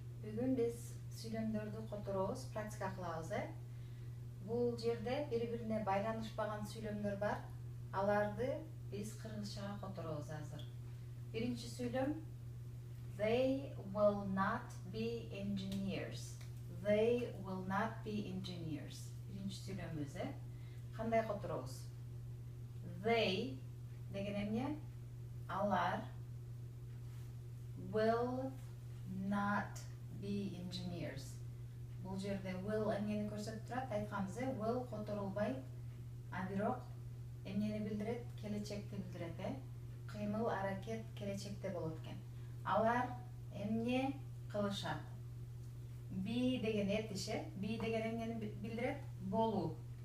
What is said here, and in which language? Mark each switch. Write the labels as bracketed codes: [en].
[ky] Бүгүн биз сүйлөмдөрдү которобуз, практика кылабыз. Бул жерде бири-бирине байланышпаган сүйлөмдөр бар. Аларды биз кыргызчага которобуз азыр. Биринчи сүйлөм: [en] They will not be engineers. They will not be engineers. [ky] Биринчи сүйлөмүбүз, кандай которобуз? They деген эмне? Алар [en] will not be engineers. [ky] Бул жерде will эмнени көрсөтүп турат? Айтканбыз, will которулбайт, а бирок эмнени билдирет? Келечекти билдирет, кыймыл, аракет келечекте болот экен. Алар эмне кылышат? Be деген этиш, be деген эмнени билдирет? Болуу.